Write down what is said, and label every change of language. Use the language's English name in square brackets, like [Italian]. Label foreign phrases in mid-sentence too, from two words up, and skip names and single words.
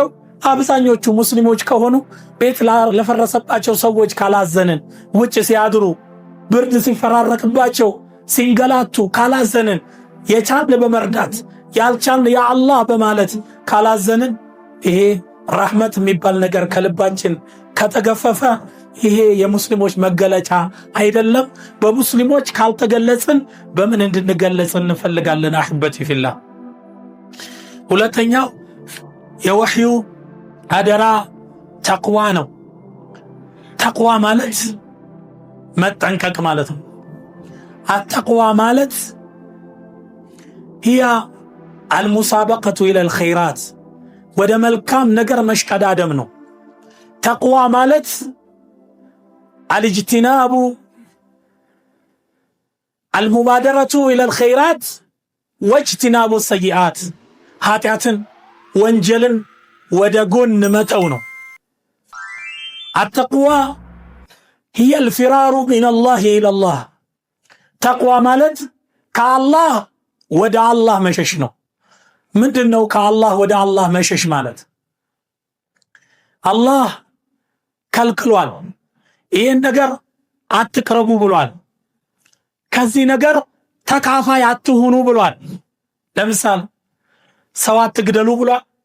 [Amharic] አብዛኞቹ ሙስሊሞች ከሆኑ ቤት ለፈረሰባቸው ሰዎች ካላዘንን፣ ውጭ ሲያድሩ ብርድ ሲፈራረቅባቸው ሲንገላቱ ካላዘንን፣ የቻልን በመርዳት ያልቻልን [Arabic] يا الله [Amharic] በማለት ካላዘንን፣ ይሄ ረህመት የሚባል ነገር ከልባችን ከተገፈፈ ይሄ የሙስሊሞች መገለጫ አይደለም። በሙስሊሞች ካልተገለጽን በምን እንድንገለጽ እንፈልጋለን? [Arabic] أحبتي في الله። [Amharic] ሁለተኛው የወህዩ አደራ ተቅዋ ነው። ተቅዋ ማለት መጠንቀቅ ማለት ነው። አተቅዋ ማለት [Arabic] هي المسابقة إلى الخيرات [Amharic] ወደ መልካም ነገር መሽቀዳደም ነው። ተቅዋ ማለት [Arabic] الاجتناب المبادرة إلى الخيرات واجتناب سيئات [Amharic] ኃጢአትን ወንጀልን ወደ ጎን መተው ነው። አተቅዋ [Arabic] هي الفرار من الله إلى الله [Amharic] ተቅዋ ማለት ከአላህ ወደ አላህ መሸሽ ነው። ምንድነው ከአላህ ወደ አላህ መሸሽ ማለት? አላህ ከልክሏል፣ ይህን ነገር አትቅረቡ ብሏል፣ ከዚህ ነገር ተካፋይ አትሁኑ ብሏል። ለምሳሌ ሰው አትግደሉ ብሏል።